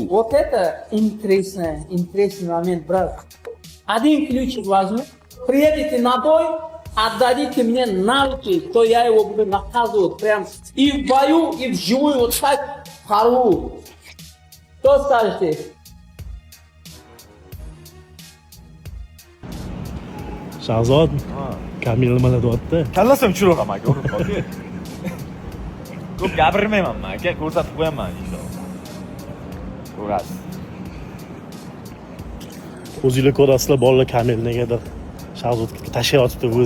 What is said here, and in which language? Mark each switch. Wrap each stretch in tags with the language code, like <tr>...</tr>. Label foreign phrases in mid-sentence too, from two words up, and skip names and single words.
<ru>вот это интересный момент, брат. Один ключик возьму, приедете на бой, отдадите мне навыки, то я его буду наказывать прям и в бою, и вживую вот так порву. Что скажете?</ru> <uz>Shahzod, Kamil nima deyapti? Kallasam tushiraman aka, urib qoldi. Ko'p gapirmayman aka, ko'rsatib qo'yaman inshaalloh. Ko'rasiz. O'zinglar ko'rasizlar, bolalar Kamil negadir Shahzodga tashlayotibdi o'zi.</uz>